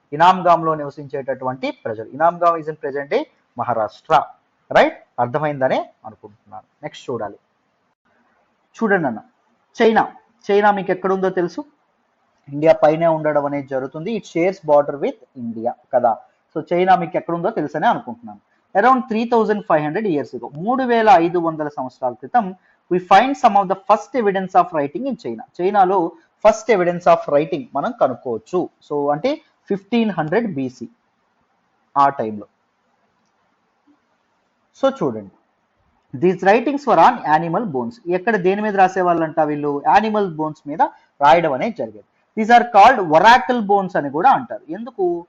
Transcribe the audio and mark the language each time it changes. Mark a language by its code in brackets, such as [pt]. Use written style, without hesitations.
[te] ఇనామ్గామ్ లో నివసించేటటువంటి ప్రజలు. ఇనామ్గామ్ [en] is in present day [te] Maharashtra. Right? అర్థమైందనే అనుకుంటున్నాను. నెక్స్ట్ చూడండి అన్న, చైనా మీకు ఎక్కడుందో తెలుసు? ఇండియా పైనే ఉండడం అనేది జరుగుతుంది. [en] it shares border with India [te] కదా. సో చైనా మీకు ఎక్కడుందో తెలుసనే అనుకుంటున్నాను. [en] around 3500 years ago, [te] 3500 సంవత్సరాల క్రితం [en] we find some of the first evidence of writing in China. [te] చైనాలో ఫస్ట్ ఎవిడెన్స్ ఆఫ్ రైటింగ్ మనం కనుక్కోవచ్చు. సో అంటే 1500 BC ఆ టైంలో. సో చూడండి, [en] These writings for on animal bones. [te] ఎక్కడ దేని మీద రాసేవాళ్ళంట వీళ్ళు? యానిమల్ బోన్స్ మీద రాయడం అనేది జరిగేది. [en] these are called oracle bones [te] అని కూడా అంటారు. ఎందుకు?